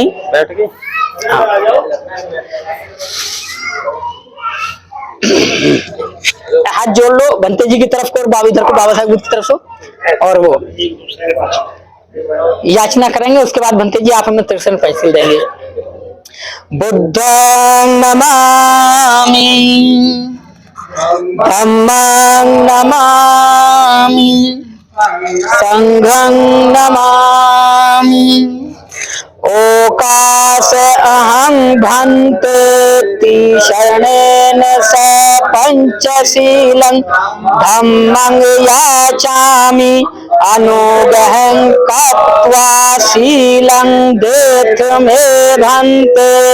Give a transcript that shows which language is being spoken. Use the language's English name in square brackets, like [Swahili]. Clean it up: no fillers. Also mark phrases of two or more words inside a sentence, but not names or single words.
[Hindi] बैठ गए। हाथ जोड़ लो बंते जी की तरफ को और बाबा इधर को, बाबा साहब की तरफ से, और वो याचना करेंगे। उसके बाद बंते जी आप हमें दर्शन पैसे देंगे। [Pali] बुद्धं नमामि, धम्मं नमामि, संघं नमामि। ओकास अहं भन्ते शरणेन स पंचशीलं, धम्मं याचामि अनुग्रहं कृत्वा शीलं देथ मे भन्ते।